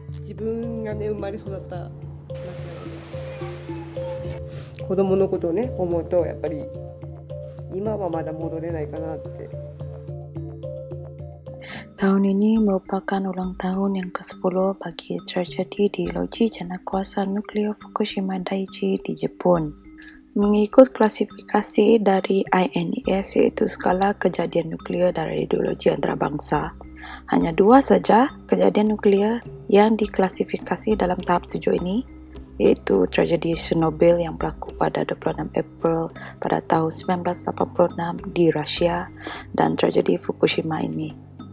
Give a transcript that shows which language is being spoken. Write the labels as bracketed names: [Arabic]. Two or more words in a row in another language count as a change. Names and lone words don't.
[Japanese] 自分がね生まれ育った町なので、子供のことをね思うとやっぱり今はまだ戻れないかなって。 [Malay] Tahun ini merupakan ulang tahun yang ke-10 bagi tragedi di loji janakuasa nuklear Fukushima Daiichi di Jepun. Mengikut klasifikasi dari INES, yaitu skala kejadian nuklear dari ideologi antarabangsa, hanya 2 saja kejadian nuklear yang diklasifikasi dalam tahap 7 ini, yaitu tragedi Chernobyl yang berlaku pada 26 April pada tahun 1986 di Rusia dan tragedi Fukushima ini.